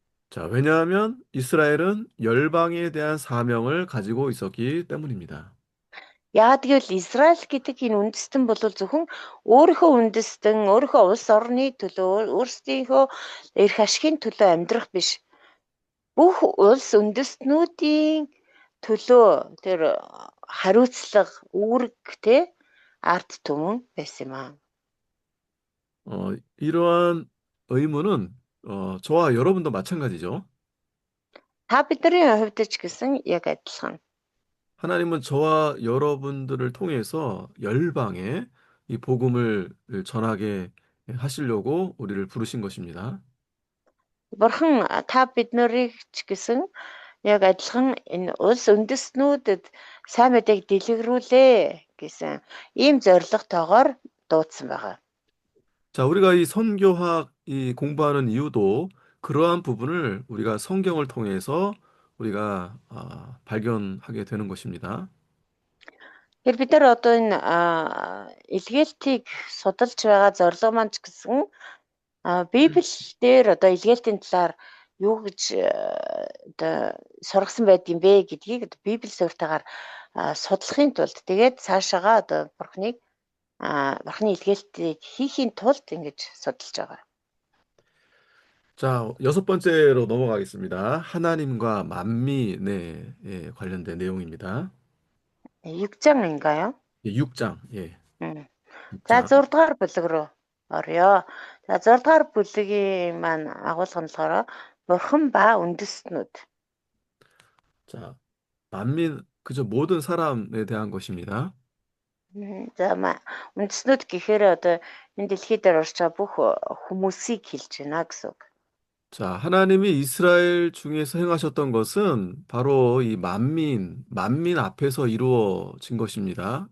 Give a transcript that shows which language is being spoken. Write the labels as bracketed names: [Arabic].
[Korean] 자, 왜냐하면 이스라엘은 열방에 대한 사명을 가지고 있었기 때문입니다. [Mongolian] Яагаад гэвэл Израиль гэдэг энэ үндэстэн бол зөвхөн өөрийнхөө үндэстэн, өөрийнхөө улс орны төлөө, өөрсдийнхөө эрх ашигын төлөө амьдрах биш. Бүх улс үндэстнүүдийн төлөө тэр хариуцлага, үүрэг те ард түмэн байсан юм аа. [Korean] 이러한 의무는 저와 여러분도 마찬가지죠. [Mongolian] Та бидний хувьд ч гэсэн яг адилхан. [Korean] 하나님은 저와 여러분들을 통해서 열방에 이 복음을 전하게 하시려고 우리를 부르신 것입니다. [Mongolian] Бурхан та бид нарыг ч гэсэн яг адилхан энэ улс үндэстнүүдэд сайн мэдээг дэлгэрүүлээ гэсэн ийм зорилготойгоор дуудсан байгаа. [Korean] 자, 우리가 이 선교학 이 공부하는 이유도 그러한 부분을 우리가 성경을 통해서 우리가 발견하게 되는 것입니다. [Mongolian] Тэгэхээр бид нар одоо энэ илгээлтийг судалж байгаа зорилго маань ч гэсэн Библиэлд одоо илгээлтийн талаар юу гэж одоо сургасан байд юм бэ гэдгийг Библи суурьтайгаар судлахын тулд тэгээд цаашаага одоо бурхны илгээлтийг хийхийн тулд ингэж судалж байгаа. [Korean] 자, 여섯 번째로 넘어가겠습니다. 하나님과 만민에 관련된 내용입니다. 6장인가요? 예, 6장. 예. [Mongolian] За [Korean] 6장. [Mongolian] 6 дугаар бүлэг рүү орё. За 6 дугаар бүлгийн маань агуулга нь болохоор бурхан ба үндэстнүүд. [Korean] 자, 만민 그저 모든 사람에 대한 것입니다. [Mongolian] За үндэстнүүд гэхээр одоо энэ дэлхий дээр орж байгаа бүх хүмүүсийг хэлж байна гэсэн үг. [Korean] 자, 하나님이 이스라엘 중에서 행하셨던 것은 바로 이 만민 앞에서 이루어진 것입니다.